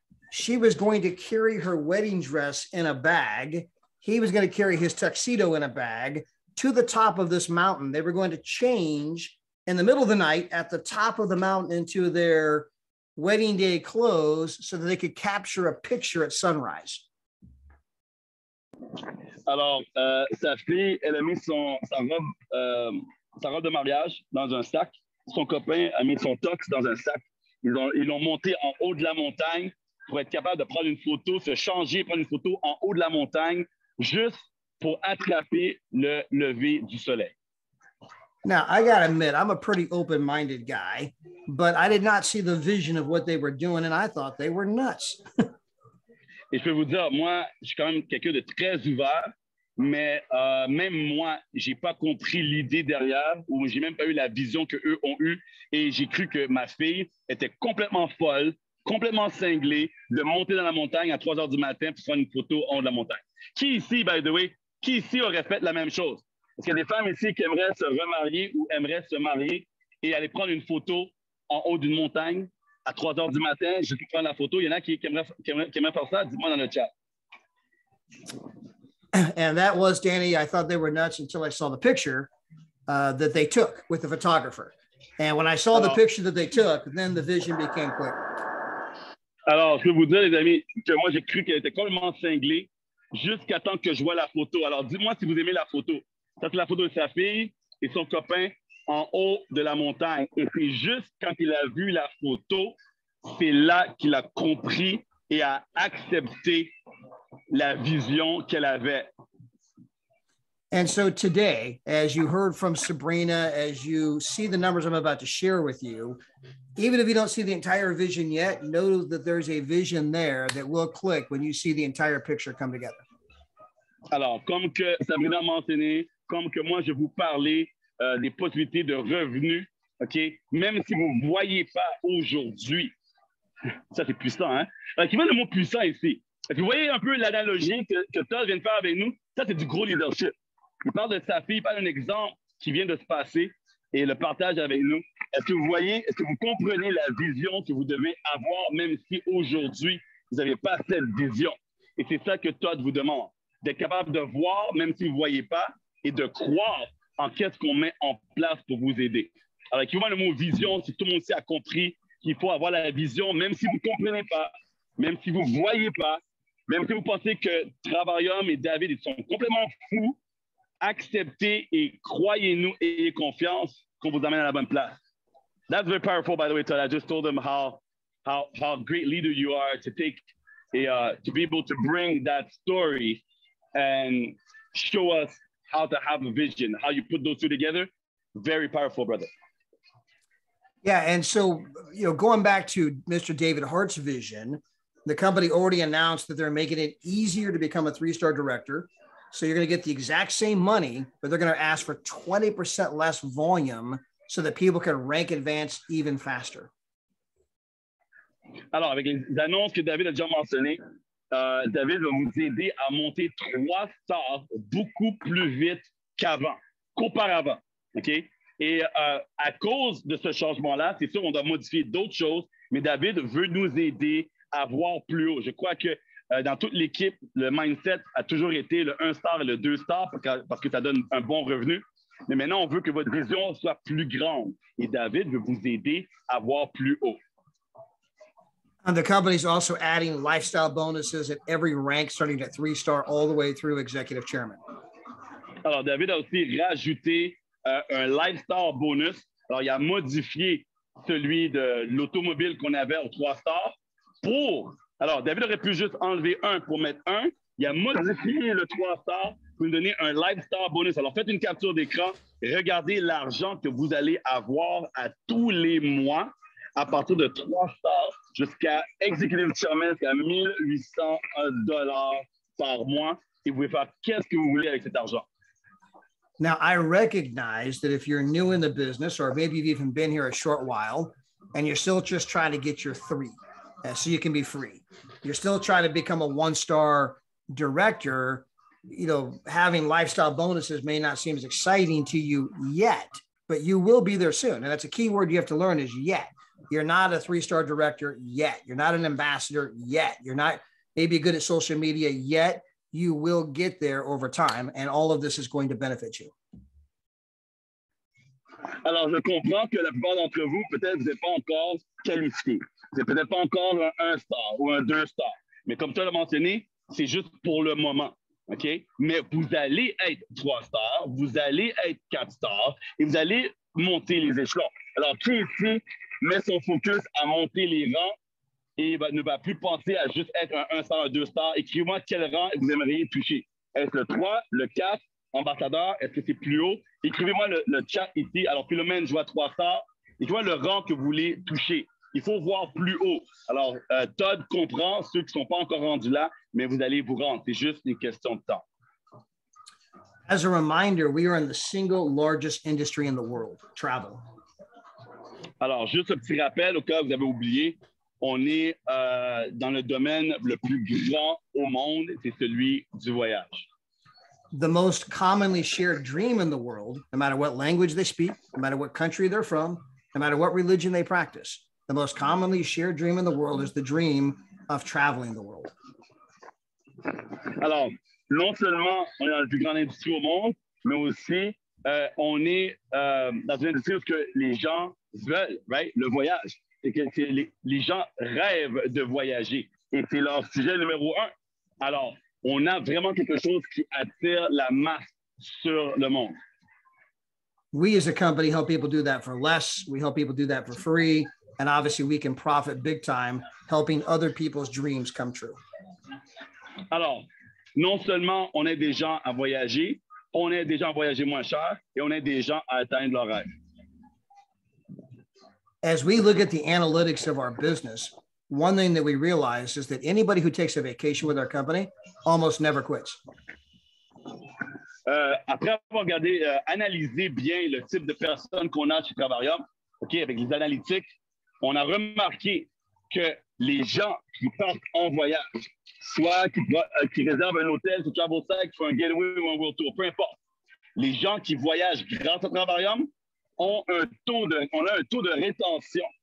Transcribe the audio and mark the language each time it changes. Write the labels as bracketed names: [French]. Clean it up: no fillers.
[English] She was going to carry her wedding dress in a bag. He was going to carry his tuxedo in a bag to the top of this mountain. They were going to change in the middle of the night at the top of the mountain into their wedding day clothes so that they could capture a picture at sunrise. [French] Alors, sa fille, elle a mis sa robe de mariage dans un sac. Son copain a mis son tux dans un sac. Ils l'ont monté en haut de la montagne pour être capable de prendre une photo, se changer, prendre une photo en haut de la montagne, juste pour attraper le lever du soleil. [English] Now, I got to admit, I'm a pretty open-minded guy, but I did not see the vision of what they were doing, and I thought they were nuts. [French] Et je peux vous dire, moi, je suis quand même quelqu'un de très ouvert, mais même moi, je n'ai pas compris l'idée derrière, ou je n'ai même pas eu la vision qu'eux ont eue, et j'ai cru que ma fille était complètement folle, complètement cinglée, de monter dans la montagne à 3 heures du matin pour prendre une photo en haut de la montagne. Qui ici, [English] by the way, [French] qui ici aurait fait la même chose? Est-ce qu'il y a des femmes ici qui aimeraient se remarier ou aimeraient se marier et aller prendre une photo en haut d'une montagne à 3 heures du matin, juste pour prendre la photo? Il y en a qui aimeraient faire ça? Dis-moi dans le chat. [English] And that was, Danny, I thought they were nuts until I saw the picture that they took with the photographer. And when I saw the picture that they took, then the vision became clear. [French] Alors, je peux vous dire, les amis, que moi, j'ai cru qu'elle était complètement cinglée jusqu'à temps que je vois la photo. Alors, dis-moi si vous aimez la photo. Ça, c'est la photo de sa fille et son copain en haut de la montagne. Et c'est juste quand il a vu la photo, c'est là qu'il a compris et a accepté la vision qu'elle avait. [English] And so today, as you heard from Sabrina, as you see the numbers I'm about to share with you, even if you don't see the entire vision yet, know that there's a vision there that will click when you see the entire picture come together. [French] Alors, comme que Sabrina a mentionné, comme que moi, je vous parlais des possibilités de revenus, OK? Même si vous ne voyez pas aujourd'hui, ça c'est puissant, hein? Alors, qui met le mot puissant ici? Vous voyez un peu l'analogie que Todd vient de faire avec nous? Ça, c'est du gros leadership. Il parle de sa fille, il parle d'un exemple qui vient de se passer et le partage avec nous. Est-ce que vous voyez, est-ce que vous comprenez la vision que vous devez avoir, même si aujourd'hui, vous n'avez pas cette vision? Et c'est ça que Todd vous demande, d'être capable de voir, même si vous ne voyez pas, et de croire en qu'est-ce qu'on met en place pour vous aider. Alors, écrivez-moi le mot vision, si tout le monde ici a compris qu'il faut avoir la vision, même si vous ne comprenez pas, même si vous ne voyez pas, même si vous pensez que Travaillum et David ils sont complètement fous, acceptez et croyez-nous et ayez confiance qu'on vous amène à la bonne place. [English] That's very powerful, by the way, Todd. I just told them how great leader you are to take to be able to bring that story and show us how to have a vision, how you put those two together. Very powerful, brother. Yeah, and so, going back to Mr. David Hart's vision, the company already announced that they're making it easier to become a 3-star director. So you're going to get the exact same money, but they're going to ask for 20% less volume so that people can rank advance even faster. [French] Alors, avec les annonces que David a déjà mentionnées, David va vous aider à monter 3 stars beaucoup plus vite qu'auparavant. OK? Et à cause de ce changement-là, c'est sûr, on doit modifier d'autres choses, mais David veut nous aider à voir plus haut. Je crois que dans toute l'équipe, le mindset a toujours été le 1 star et le 2 stars parce que ça donne un bon revenu. Mais maintenant, on veut que votre vision soit plus grande. Et David veut vous aider à voir plus haut. [English] And the company's also adding lifestyle bonuses at every rank, starting at 3-star all the way through executive chairman. [French] Alors, David a aussi rajouté un lifestyle bonus. Alors, il a modifié celui de l'automobile qu'on avait au 3 stars Alors, David aurait pu juste enlever 1 pour mettre 1. Il a modifié le 3 stars pour nous donner un lifestyle bonus. Alors, faites une capture d'écran et regardez l'argent que vous allez avoir à tous les mois à partir de 3 stars jusqu'à Executive Chairman, jusqu'à $1,800 par mois. Et vous pouvez faire qu'est-ce que vous voulez avec cet argent. [English] Now, I recognize that if you're new in the business, or maybe you've even been here a short while, and you're still just trying to get your 3, so you can be free. You're still trying to become a 1-star director. Having lifestyle bonuses may not seem as exciting to you yet, but you will be there soon. And that's a key word you have to learn is yet. You're not a 3-star director yet. You're not an ambassador yet. You're not maybe good at social media yet. You will get there over time, and all of this is going to benefit you. [French] Alors, je comprends que la plupart d'entre vous, peut-être, vous n'êtes pas encore qualifié. Vous n'êtes peut-être pas encore un 1 star ou un 2 star. Mais comme tu l'as mentionné, c'est juste pour le moment. OK? Mais vous allez être 3 stars, vous allez être 4 stars et vous allez monter les échelons. Alors, qui ici met son focus à monter les rangs et ne va plus penser à juste être un 1 star, un 2 stars? Écrivez-moi quel rang vous aimeriez toucher. Est-ce le 3, le 4, ambassadeur? Est-ce que c'est plus haut? Écrivez-moi le chat ici. Alors, Philomène, je vois 3 stars. Écrivez-moi le rang que vous voulez toucher. Il faut voir plus haut. Alors, Todd comprend ceux qui ne sont pas encore rendus là, mais vous allez vous rendre. C'est juste une question de temps. [English] As a reminder, we are in the single largest industry in the world, travel. [French] Alors, juste un petit rappel au cas où vous avez oublié, on est dans le domaine le plus grand au monde, c'est celui du voyage. [English] The most commonly shared dream in the world, no matter what language they speak, no matter what country they're from, no matter what religion they practice, the most commonly shared dream in the world is the dream of traveling the world. [French] Alors, non seulement on est dans la plus grande industrie au monde, mais aussi on est dans une industrie où les gens veulent, right, le voyage. Et que les gens rêvent de voyager. Et c'est leur sujet numéro 1. Alors, on a vraiment quelque chose qui attire la masse sur le monde. [English] We as a company help people do that for less. We help people do that for free. And obviously we can profit big time helping other people's dreams come true. [French] Alors, non seulement on aide des gens à voyager, on aide des gens à voyager moins cher et on aide des gens à atteindre leurs rêves. [English] As we look at the analytics of our business, one thing that we realize is that anybody who takes a vacation with our company almost never quits. [French] Après avoir regardé, analysé bien le type de personnes qu'on a chez Travarium, OK, avec les analytiques, on a remarqué que les gens qui partent en voyage, soit qui réservent un hôtel sur TravelSec, qui font un getaway ou un world tour, peu importe, les gens qui voyagent grâce à Travarium on a un taux de rétention.